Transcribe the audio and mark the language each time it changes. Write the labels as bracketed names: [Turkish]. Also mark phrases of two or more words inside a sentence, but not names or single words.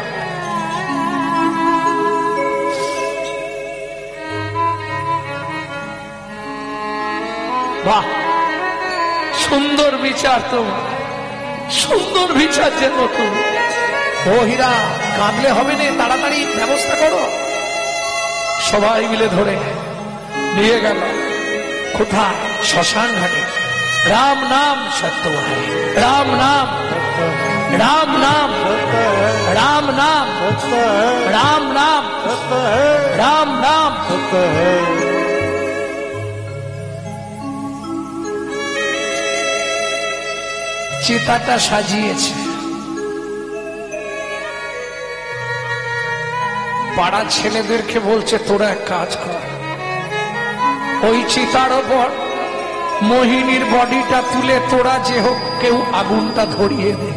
[Bangla] বাহ, সুন্দর বিচার তোমার, সুন্দর বিচার যেন তুমি। ও হীরা, কাঁদলে হবে না, তাড়াতাড়ি ব্যবস্থা করো। সবাই মিলে ধরে নিয়ে গেল কোথায়? শ্মশান ঘাটে। [Hindi] राम नाम सत्य है, राम नाम, राम नाम, राम नाम, राम नाम, राम नाम। [Bangla] চিতাটা সাজিয়েছে, পাড়ার ছেলেদেরকে বলছে তোরা এক কাজ কর, ওই চিতার ওপর মোহিনীর বডিটা তুলে তোরা যে হোক কেউ আগুনটা ধরিয়ে দে।